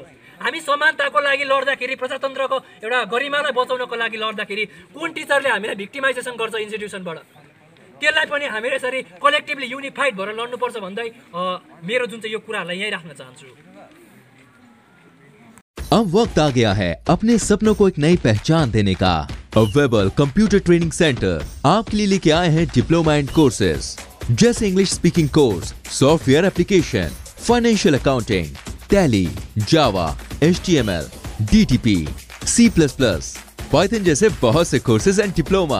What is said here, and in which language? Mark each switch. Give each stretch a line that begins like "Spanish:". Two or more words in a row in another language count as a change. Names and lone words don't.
Nepali: हामी समानताको लागि लड्दाखेरि, प्रजातन्त्रको एउटा गरिमालाई बचाउनको लागि लड्दाखेरि कुन टिचरले हामीलाई भिक्टिमाइजेसन गर्छ इन्स्टिट्युसनबाट? त्यसलाई पनि हामी यसरी
English: collectively unified
Nepali: भएर लड्नुपर्छ भन्दै मेरो जुन चाहिँ यो कुरालाई यही राख्न चाहन्छु।
Hindi: अब वक्त आ गया है अपने सपनों को एक नई पहचान देने का। वेबल कंप्यूटर ट्रेनिंग सेंटर आपके लिए लेके आए हैं
English: diploma and courses
Hindi: जैसे
English: English speaking course, software application, financial accounting,
Hindi: टैली, जावा, HTML, DTP, C++, पाइथन जैसे बहुत से
English: courses and diploma.